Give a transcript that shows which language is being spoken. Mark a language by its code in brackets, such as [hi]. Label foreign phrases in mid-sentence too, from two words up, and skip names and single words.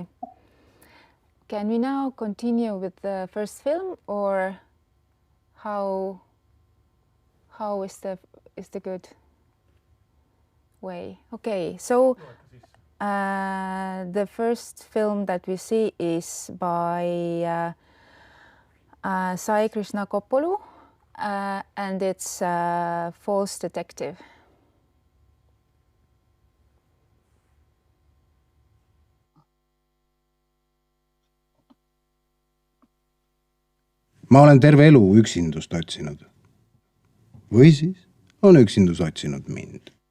[en] Can we now continue with the first film, or how is the good way? Okay, so the first film that we see is by Sai Krishna Koppolu, and it's False Detective. [et] Ma olen terve elu üksindust otsinud. Või siis on üksindus otsinud mind.